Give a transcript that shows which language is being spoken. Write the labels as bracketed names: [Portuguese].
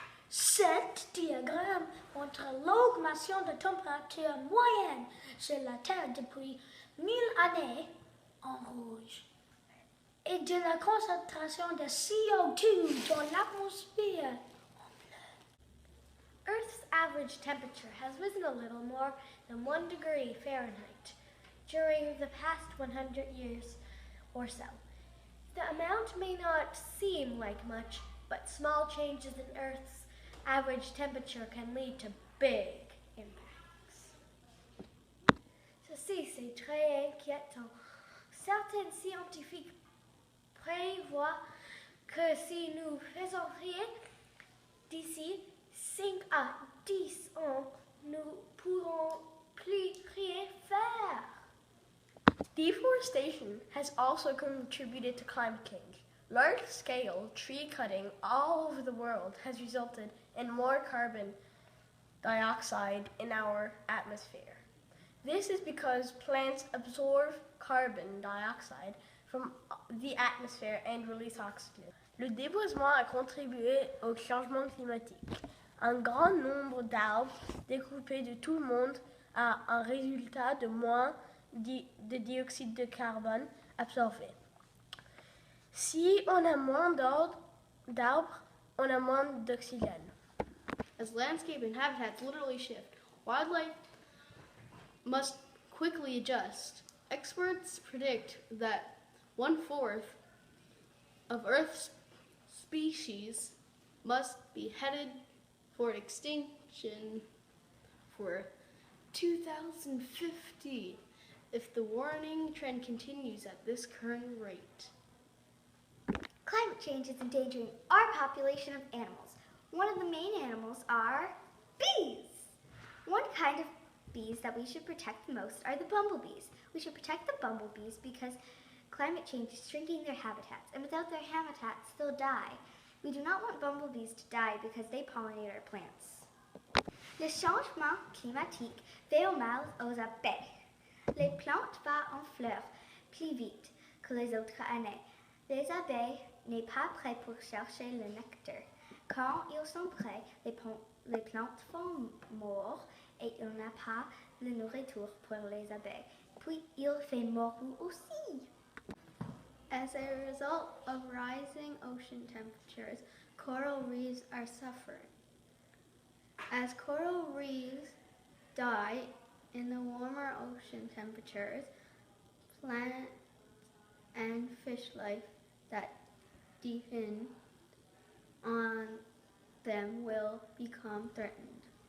[French] Cet diagramme montre l'augmentation de température moyenne sur la Terre depuis 1000 années en rouge et de la concentration de CO2 dans l'atmosphère en bleu. [English] Earth's average temperature has risen a little more than 1 degree Fahrenheit during the past 100 years or so. The amount may not seem like much, but small changes in Earth's average temperature can lead to big impacts. [French] Ceci, c'est très inquiétant. Certains scientifiques prévoient que si nous faisons rien d'ici 5 à 10 ans, nous pourrons plus rien faire. [English] Deforestation has also contributed to climate change. Large-scale tree cutting all over the world has resulted in more carbon dioxide in our atmosphere. This is because plants absorb carbon dioxide from the atmosphere and release oxygen. [French] Le déboisement a contribué au changement climatique. Un grand nombre d'arbres découpés de tout le monde a un résultat de moins de dioxyde de carbone absorbé. Si on a moins d'arbres, on a moins d'oxygène. [English] As landscape and habitats literally shift, wildlife must quickly adjust. Experts predict that 1/4 of Earth's species must be headed for extinction for 2050 if the warning trend continues at this current rate. Climate change is endangering our population of animals. One of the main animals are bees. One kind of bees that we should protect the most are the bumblebees. We should protect the bumblebees because climate change is shrinking their habitats, and without their habitats, they'll die. We do not want bumblebees to die because they pollinate our plants. [French] Le changement climatique fait mal aux abeilles. Les plantes vont en fleurs plus vite que les autres années. Les abeilles n'est pas prêt pour chercher le nectar. Quand ils sont prêts, les plantes font mort et il n'y a pas de nourriture pour les abeilles. Puis il fait mort aussi. [English] As a result of rising ocean temperatures, coral reefs are suffering. As coral reefs die in the warmer ocean temperatures, plant and fish life that depend on them will become threatened.